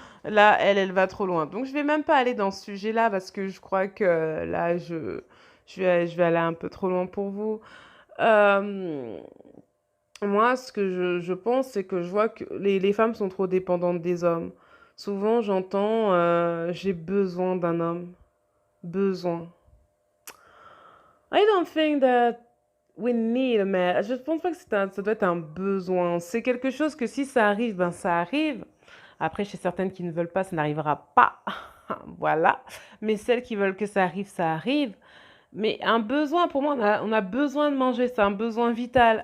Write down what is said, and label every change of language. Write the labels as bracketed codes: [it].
[fr] Là, elle va trop loin. Donc, je vais même pas aller dans ce sujet-là parce que je crois que là, je vais aller un peu trop loin pour vous. Euh, Moi, ce que je pense, c'est que je vois que les femmes sont trop dépendantes des hommes. Souvent, j'entends j'ai besoin d'un homme. Besoin. [en] I don't think that we need a man. [fr] Je pense pas que ça doit être un besoin. C'est quelque chose que si ça arrive, ben ça arrive. Après, chez certaines qui ne veulent pas, ça n'arrivera pas. Voilà. Mais celles qui veulent que ça arrive, ça arrive. Mais un besoin, pour moi, on a besoin de manger, c'est un besoin vital.